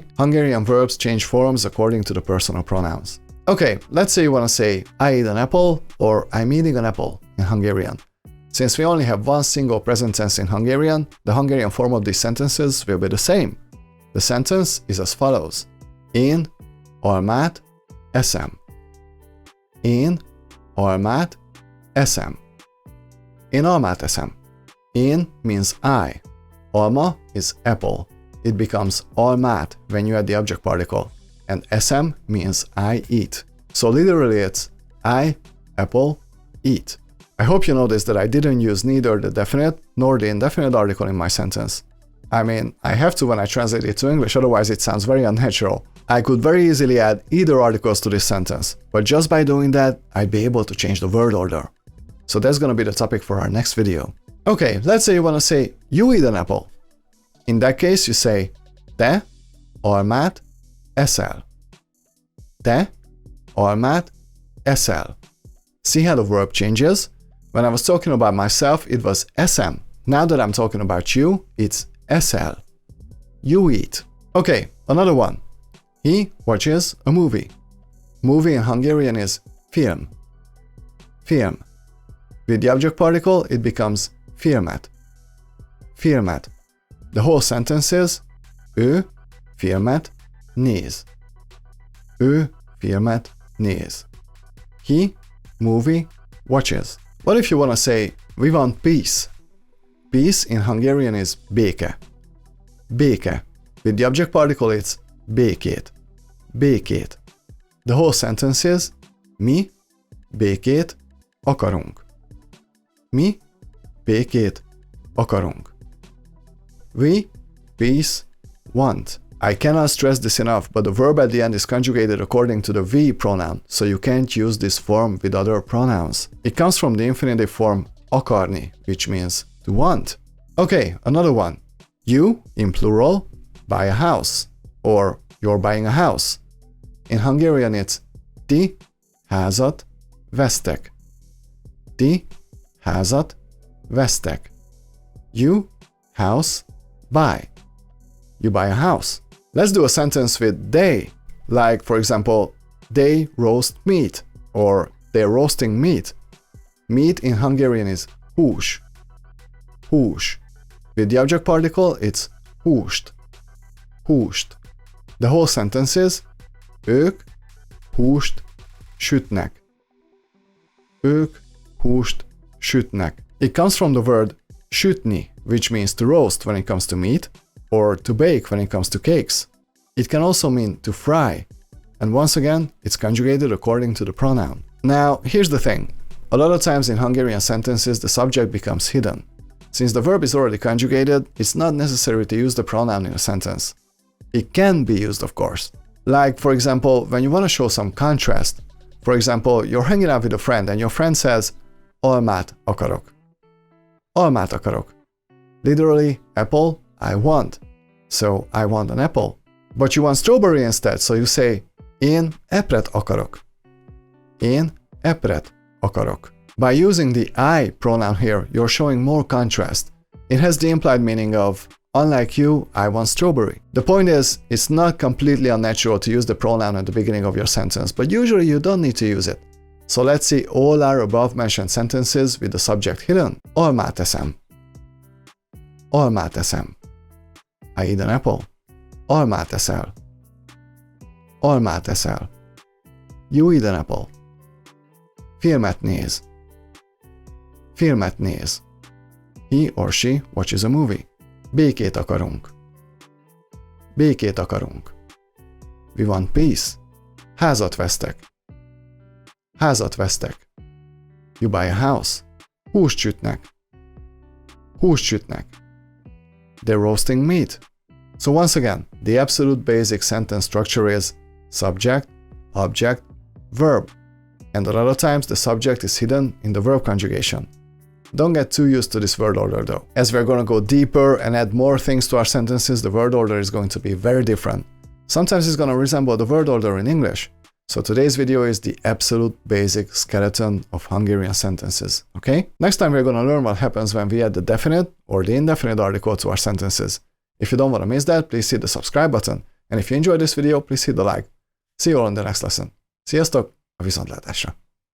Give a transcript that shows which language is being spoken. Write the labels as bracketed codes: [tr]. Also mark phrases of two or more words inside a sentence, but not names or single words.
[en] Hungarian verbs change forms according to the personal pronouns. Okay, let's say you want to say, I eat an apple, or I'm eating an apple in Hungarian. Since we only have one single present tense in Hungarian, the Hungarian form of these sentences will be the same. The sentence is as follows. [hu] Én almát eszem. Én almát eszem. Én almát eszem. [en] Én means I. Alma is apple. It becomes almát when you add the object particle. And eszem means I eat. So literally it's I, apple, eat. I hope you noticed that I didn't use neither the definite nor the indefinite article in my sentence. I mean, I have to when I translate it to English, otherwise it sounds very unnatural. I could very easily add either articles to this sentence, but just by doing that, I'd be able to change the word order. So that's gonna be the topic for our next video. Okay, let's say you wanna say, you eat an apple. In that case, you say, [hu] te almát eszel. Te almát eszel. [en] See how the verb changes? When I was talking about myself, it was eszem. Now that I'm talking about you, it's eszel. You eat. Okay, another one. He watches a movie. Movie in Hungarian is film. Film. With the object particle, it becomes filmet. Filmet. The whole sentence is [hu] ő filmet néz. Ő filmet néz. [en] He, movie, watches. What if you want to say, we want peace? Peace in Hungarian is béke. Béke. With the object particle, it's békét. Békét. The whole sentence is, [hu] mi békét akarunk. Mi békét akarunk. [en] We, peace, want. I cannot stress this enough, but the verb at the end is conjugated according to the we pronoun, so you can't use this form with other pronouns. It comes from the infinitive form akarni, which means to want. Okay, another one. You, in plural, buy a house, or you're buying a house. In Hungarian it's [hu] ti házat vesztek. Ti házat vesztek. [en] You, house, buy. You buy a house. Let's do a sentence with they, like for example, they roast meat, or they're roasting meat. Meat in Hungarian is hús. Hús. With the object particle, it's húst. Húst. The whole sentence is, [hu] ők húst sütnek. Ők húst sütnek. [en] It comes from the word sütni, which means to roast when it comes to meat, or to bake when it comes to cakes. It can also mean to fry, and once again, it's conjugated according to the pronoun. Now, here's the thing. A lot of times in Hungarian sentences, the subject becomes hidden. Since the verb is already conjugated, it's not necessary to use the pronoun in a sentence. It can be used, of course. Like, for example, when you want to show some contrast. For example, you're hanging out with a friend and your friend says, [hu] almát akarok. Almát akarok. [en] Literally, apple, I want. So, I want an apple. But you want strawberry instead, so you say, [hu] én epret akarok. Én epret akarok. [en] By using the I pronoun here, you're showing more contrast. It has the implied meaning of, unlike you, I want strawberry. The point is, it's not completely unnatural to use the pronoun at the beginning of your sentence, but usually you don't need to use it. So let's see all our above-mentioned sentences with the subject hidden. [hu] Almát eszem. Almát eszem. [en] I eat an apple. [hu] Almát eszel. Almát eszel. [en] You eat an apple. [hu] Filmet néz. Filmet néz. [en] He or she watches a movie. [hu] Békét akarunk. Békét akarunk. [en] We want peace. [hu] Házat vesztek. Házat vesztek. [en] You buy a house. [hu] Húst sütnek. Húst sütnek. [en] They're roasting meat. So once again, the absolute basic sentence structure is subject, object, verb. And a lot of times the subject is hidden in the verb conjugation. Don't get too used to this word order though. As we're going to go deeper and add more things to our sentences, the word order is going to be very different. Sometimes it's going to resemble the word order in English. So today's video is the absolute basic skeleton of Hungarian sentences, okay? Next time we're going to learn what happens when we add the definite or the indefinite article to our sentences. If you don't want to miss that, please hit the subscribe button. And if you enjoyed this video, please hit the like. See you all in the next lesson. [hu] Sziasztok! A viszontlátásra!